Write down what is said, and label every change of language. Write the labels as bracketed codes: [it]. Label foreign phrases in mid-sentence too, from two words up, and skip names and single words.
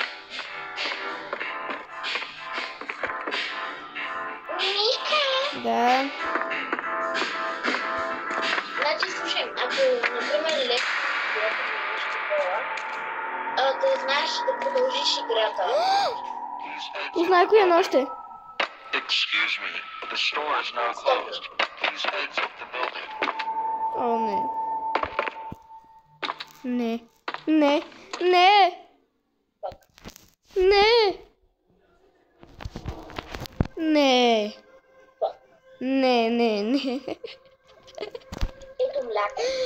[bg] Ника! Да. Значи, слушай, ако, например, лесно да знаеш да продължиш играта. Не знае коя нощ е. [en] Excuse me. The store is now closed. Please exit the building. [bg] О, не. Не. Не. Не. Не. Не. Не, не, не. Ето мляко.